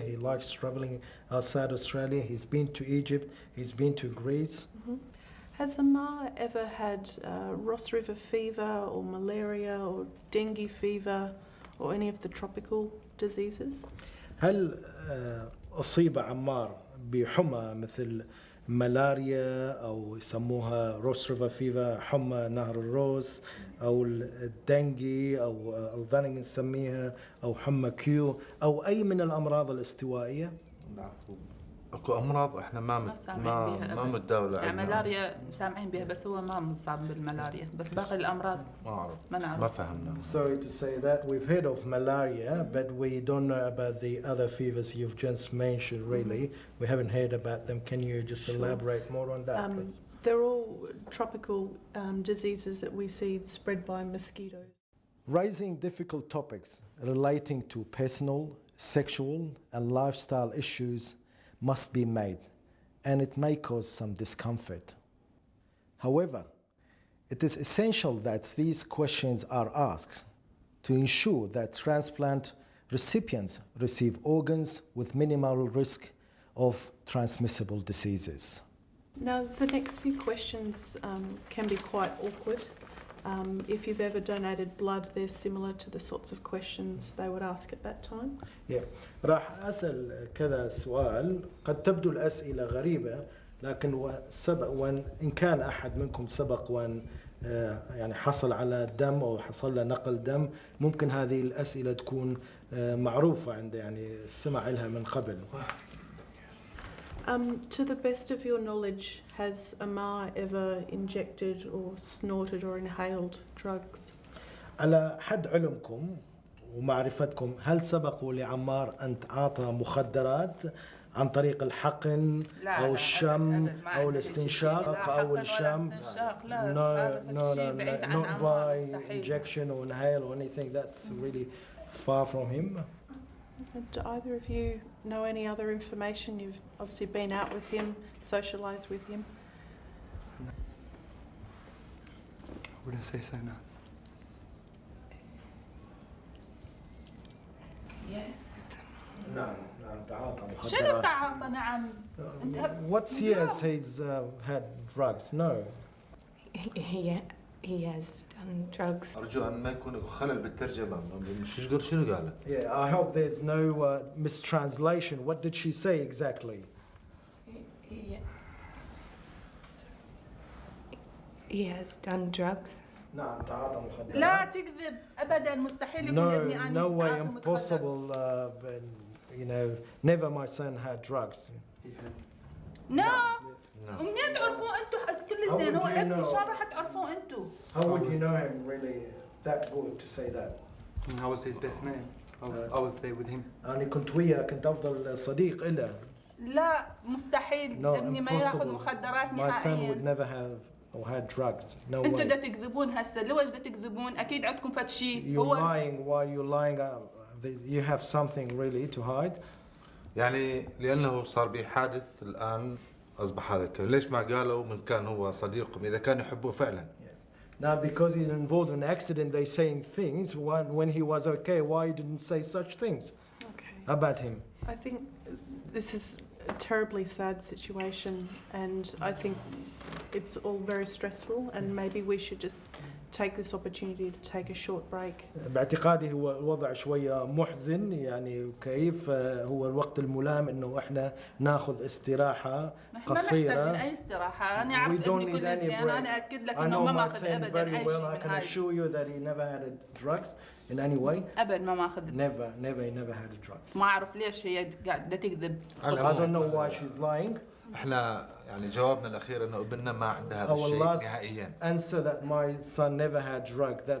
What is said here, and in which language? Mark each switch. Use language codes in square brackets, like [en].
[en] He likes traveling outside Australia. He's been to Egypt, he's been to Greece. Mm-hmm. Has Ammar ever had Ross River fever or malaria or dengue fever or any of the tropical diseases? [ar] هل أصيب عمار بحمى مثل ملاريا أو يسموها روس ريفر فيفر، حمى نهر الروس، أو الدنجي أو الظنين نسميها، أو حمى كيو، أو أي من الأمراض الاستوائية؟ اكو امراض احنا ما متداوله يعني ملاريا سامعين بها بس هو ما مصاب بالملاريا، بس باقي الامراض ما نعرف. ما فهمنا. [en] Sorry to say that we've heard of malaria, but we don't know about the other fevers you've just mentioned. Really, we haven't heard about them. Can you just elaborate more on that, please? They're all tropical diseases that we see spread by mosquitoes. Raising difficult topics relating to personal, sexual, and lifestyle issues must be made, and it may cause some discomfort. However, it is essential that these questions are asked to ensure that transplant recipients receive organs with minimal risk of transmissible diseases. Now, the next few questions can be quite awkward. If you've ever donated blood, they're similar to the sorts of questions they would ask at that time. Yeah. [ar] راح أسأل كذا سؤال، قد تبدو الأسئلة غريبة، لكن وإن كان أحد منكم سبق وأن يعني حصل على دم أو حصل له نقل دم، ممكن هذه الأسئلة تكون معروفة عنده، يعني السمع لها من قبل. [en] To the best of your knowledge, has Ammar ever injected or snorted or inhaled drugs? [ar] على حد علمكم ومعرفتكم، هل سبق لعمار أن تعاطى مخدرات عن طريق الحقن أو الشم أو الاستنشاق أو الشم؟ [en] Not by injection or inhale or anything. That's really far from him. Do either of you know any other information? You've obviously been out with him, socialised with him. Would I say so now? [ar] نعم تعاطى مخدرات. شنو تعاطى؟ نعم. [en] What years he's had drugs? No. He has done drugs. [ar] أرجو أن ما يكون خلل بالترجمة. شنو قالت؟ [en] Yeah, I hope there's no mistranslation. What did she say exactly? He has done drugs. [ar] نعم تعاطى مخدرات. لا تكذب أبدا، مستحيل يكون ابني أنا. [en] No way, impossible. You know, never my son had drugs. He has. No. [ar] ومنين تعرفوه أنتم؟ قلت لي زين هو ابني، شلون راح تعرفوه أنتم؟ [en] How would you know him really that good to say that? I was his best man. I was there with him. [ar] أنا كنت وياه، كنت أفضل صديق له. لا مستحيل، ابني ما ياخذ مخدرات نهائيا. [en] My son would never have or had drugs. No way. [ar] أنتم دا تكذبون هسه، لوش دا تكذبون؟ أكيد عندكم فد شيء. [en] You're lying. Why you're lying? You have something really to hide. [ar] يعني لأنه صار به حادث الآن أصبح هذا الكلام. ليش ما قالوا من كان هو صديقهم إذا كان يحبوه فعلا؟ [en] Now because he's involved in an accident, they're saying things. When he was okay, why didn't say such things about him? I think this is a terribly sad situation, and I think it's all very stressful, and maybe we should just take this opportunity to take a short break. [ar] باعتقادي هو الوضع شوية محزن يعني وكيف هو الوقت الملائم انه احنا ناخذ استراحة قصيرة. ما محتاجين اي استراحة. انا اعرف ابني كل سنة، انا اكد لك انه ما ماخذ ابدا اي شيء من [en] I can [ar] هاي. [en] assure you that he never had drugs in any way. [ar] ابدا ما ماخذ. [en] He never had a drug. [ar] ما اعرف ليش هي قاعدة تكذب. [en] I don't know why she's lying. [ar] احنا يعني جوابنا الاخير انه ابننا ما عنده هذا الشيء نهائيا. [en] Answer that my son never had drug.